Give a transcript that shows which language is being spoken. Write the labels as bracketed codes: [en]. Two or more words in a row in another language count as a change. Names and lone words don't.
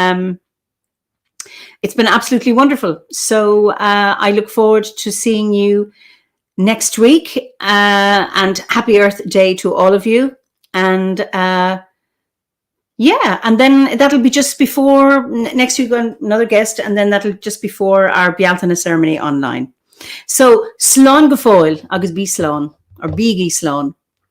[en] It's been absolutely wonderful. So I look forward to seeing you next week, and happy Earth Day to all of you. And yeah, and then that'll be just before next week, another guest, and then that'll just before our Bealtaine ceremony online. So, [ga] slán go fóill agus bí slán, or bígí slán.